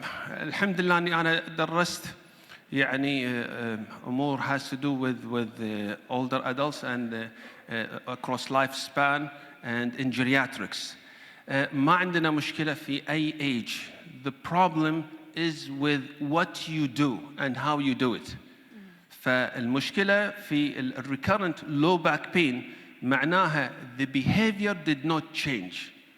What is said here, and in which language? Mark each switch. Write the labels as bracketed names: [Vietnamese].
[Arabic] الحمد لله اني انا درست يعني امور [English] has to do with older adults and across lifespan and in geriatrics. [Arabic] ما عندنا مشكلة في أي age. [English] The problem is with what you do and how you do it. [Arabic] فالمشكلة في [English] recurrent low back pain معناها the behavior did not change.